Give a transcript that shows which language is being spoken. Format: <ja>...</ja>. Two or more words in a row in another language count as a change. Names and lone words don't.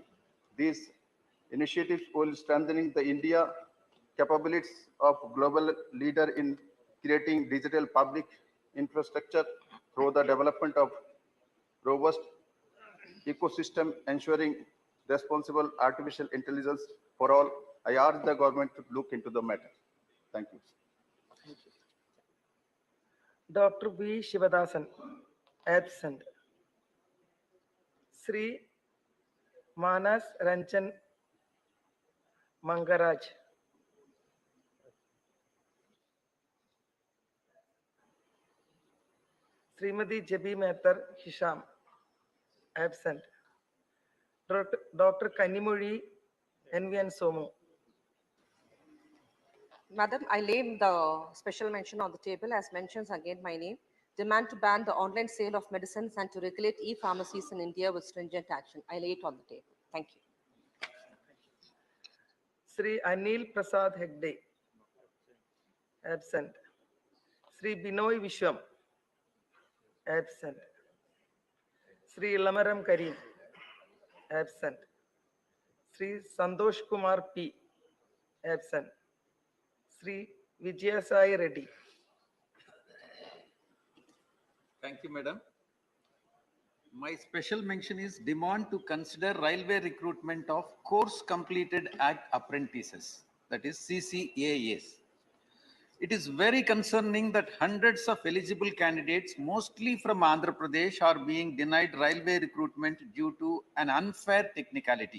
<en>These initiatives will strengthen the India capabilities of global leader in creating digital public infrastructure through the development of robust ecosystem ensuring responsible artificial intelligence for all. I urge the government to look into the matter. Thank you. Dr. B. Shivadasan, absent. Sri Manas Ranchan Mangaraj. Srimati Jabi Mehtar Hisham, absent. Dr. Kanimuri NVN Somu. Madam, I lay the special mention on the table as mentions again my name. demand to ban the online sale of medicines and to regulate e-pharmacies in India with stringent action. I lay it on the table. Thank you. Sri Anil Prasad Hegde, absent. Sri Binoy Vishwam, absent. Sri Lamaram Karim, absent. Sri Santosh Kumar P, absent. Sri Vijayasai Reddy. Thank you, Madam. My special mention is demand to consider railway recruitment of course completed act apprentices, that is CCAAs. It is very concerning that hundreds of eligible candidates, mostly from Andhra Pradesh, are being denied railway recruitment due to an unfair technicality.</en>